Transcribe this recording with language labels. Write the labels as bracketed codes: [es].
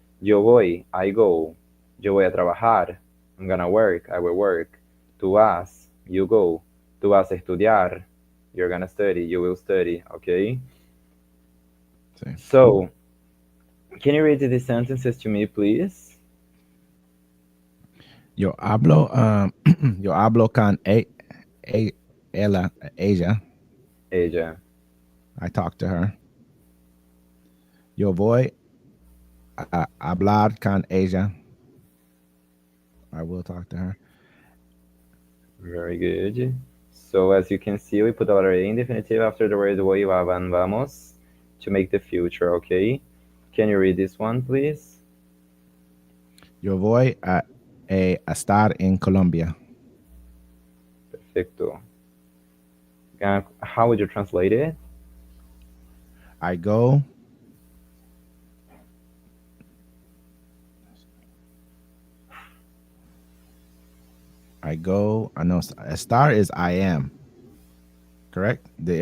[es] Yo voy, [en] I go. [es] Yo voy a trabajar. [en] I'm gonna work, I will work. [es] Tú vas, [en] you go. [es] Tú vas a estudiar. [en] You're gonna study, you will study, okay? [es] Sí. [en] So, can you read these sentences to me, please? [es] Yo hablo, yo hablo con a, ella, ella. Ella. [en] I talk to her. [es] Yo voy a hablar con ella. [en] I will talk to her. Very good. So as you can see, we put the letter A in definitive after the word voy, va, van, vamos to make the future, okay? Can you read this one, please? [es] Yo voy a estar en Colombia. Perfecto. [en] How would you translate it? I go. I go. I know estar is I am. Correct. The